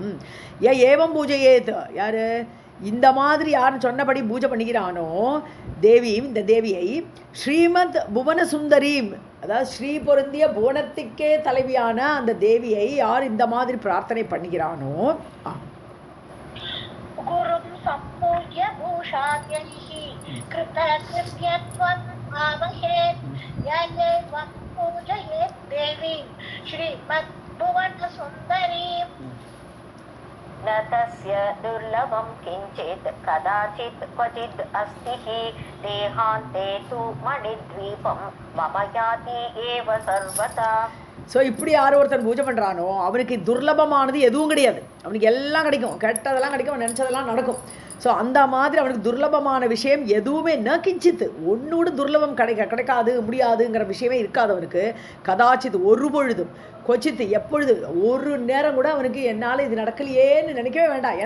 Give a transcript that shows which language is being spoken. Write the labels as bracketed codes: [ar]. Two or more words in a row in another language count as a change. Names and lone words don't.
[sa] एवं पूजयेत्, [ta] யார் இந்த மாதிரி யார் சொன்னபடி பூஜை பண்ணிக்கிறானோ தேவியும், இந்த தேவியை [sa] श्रीमत् भुवन सुन्दरीम्, [ta] அதாவது ஸ்ரீ பொருந்திய புவனத்துக்கே தலைவியான அந்த தேவியை யார் இந்த மாதிரி பிரார்த்தனை பண்ணுகிறானோ, [sa] गुरुं सम्पूज्य भूषाद्यैः कृतकृत्यत्वम् आवहेत् य एवं पूजयेत् देवीं श्रीमत् भुवन सुन्दरीम्. न तस्य दुर्लभं किञ्चित् कदाचित् क्वचित् अस्ति हि देहान्ते तु मणिद्वीपं मम याति एव सर्वदा. [ta] ஸோ இப்படி யார் ஒருத்தன் பூஜை பண்ணுறானோ அவனுக்கு துர்லபமானது எதுவும் கிடையாது, அவனுக்கு எல்லாம் கிடைக்கும், கெட்டதெல்லாம் கிடைக்கும், அவன் நினச்சதெல்லாம் நடக்கும். ஸோ அந்த மாதிரி அவனுக்கு துர்லபமான விஷயம் எதுவுமே கிஞ்சித்து, ஒன்னோடு துர்லபம் கிடைக்காது முடியாதுங்கிற விஷயமே இருக்காது அவனுக்கு. கதாச்சித் ஒரு பொழுதும், கொச்சித்து எப்பொழுது, ஒரு நேரம் கூட அவனுக்கு என்னால் இது நடக்கலையேன்னு நினைக்கவே வேண்டாம்.